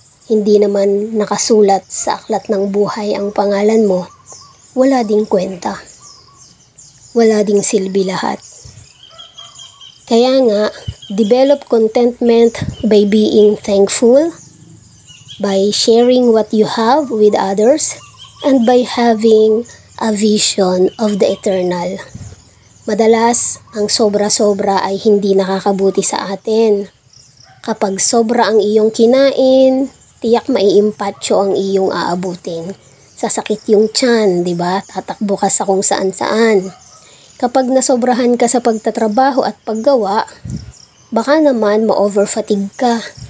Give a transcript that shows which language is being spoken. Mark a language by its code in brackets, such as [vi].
[tl] Hindi naman nakasulat sa aklat ng buhay ang pangalan mo, wala ding kwenta. Wala ding silbi lahat. Kaya nga, [en] develop contentment by being thankful, by sharing what you have with others, and by having a vision of the eternal. [tl] Madalas, ang sobra-sobra ay hindi nakakabuti sa atin. Kapag sobra ang iyong kinain, tiyak maiimpatyo ang iyong aabutin. Sasakit yung tiyan, 'di ba? Tatakbo ka sa kung saan-saan. Kapag nasobrahan ka sa pagtatrabaho at paggawa, baka naman ma-overfatigue ka.